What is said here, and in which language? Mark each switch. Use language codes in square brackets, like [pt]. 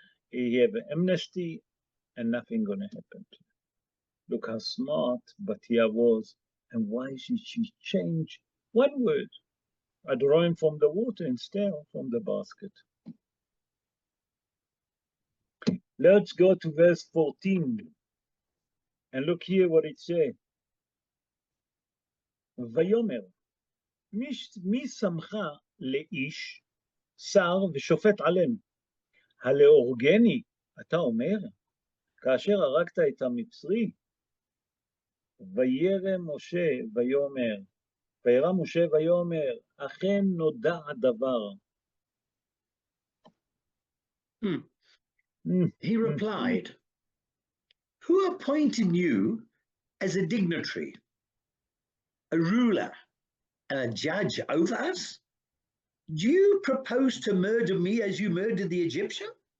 [en] He have amnesty and nothing gonna happen to him. Look how smart Batia was, and why she changed one word. I draw him from the water instead of from the basket. Let's go to verse 14 and look here what it says. [he] ויאמר, מי שמך לאיש, שר ושופט עלינו? הלהורגני, אתה אומר, כאשר הרגת את המצרי? וירא משה ויאמר, וירא משה ויאמר, אכן נודע הדבר. [en] He replied, who appointed you as a dignitary, a ruler, and a judge over us? Do you propose to murder me as you murdered the Egyptian?